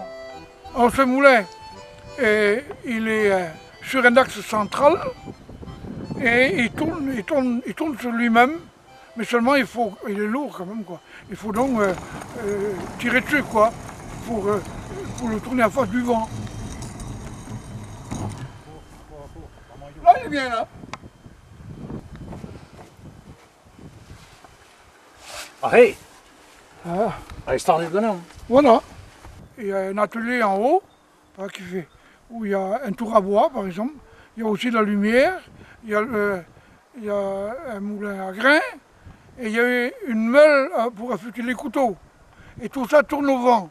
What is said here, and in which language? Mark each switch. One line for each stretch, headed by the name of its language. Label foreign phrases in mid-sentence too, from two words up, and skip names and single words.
French: Alors ce moulin, il est sur un axe central et il tourne sur lui-même, mais seulement il est lourd quand même quoi. Il faut donc tirer dessus quoi, pour le tourner en face du vent. Là il est bien là. Ah hey, Ah.
Dutch: hij staat niet genomen.
French: Voilà. Il y a un atelier en haut où il y a un tour à bois par exemple. Il y a aussi la lumière, il y a un moulin à grains et il y a une meule pour affûter les couteaux. Et tout ça tourne au vent.